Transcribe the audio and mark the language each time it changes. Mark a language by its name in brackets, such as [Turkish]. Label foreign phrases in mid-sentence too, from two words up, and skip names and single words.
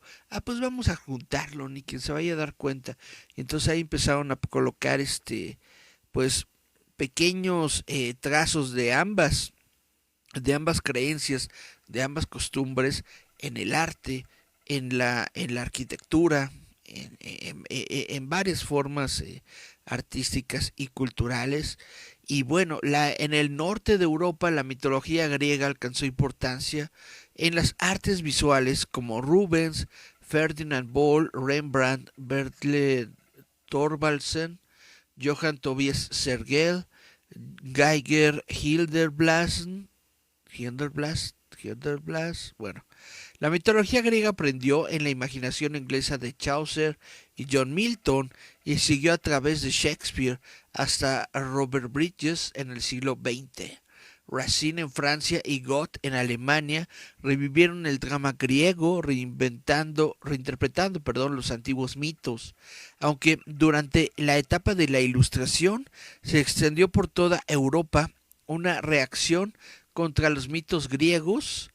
[Spanish] Ah, pues vamos a juntarlo, ni quien se vaya a dar cuenta. Y entonces ahí empezaron a colocar pues pequeños trazos de ambas creencias, de ambas costumbres en el arte, en la arquitectura, en varias formas artísticas y culturales. Y bueno, en el norte de Europa la mitología griega alcanzó importancia en las artes visuales como Rubens, Ferdinand Bol, Rembrandt, Bertel Thorvaldsen, Johann Tobias Sergel, Geiger, Hilderblas, bueno. La mitología griega aprendió en la imaginación inglesa de Chaucer y John Milton y siguió a través de Shakespeare hasta Robert Bridges en el siglo XX. Racine en Francia y Goethe en Alemania revivieron el drama griego reinterpretando los antiguos mitos, aunque durante la etapa de la Ilustración se extendió por toda Europa una reacción contra los mitos griegos.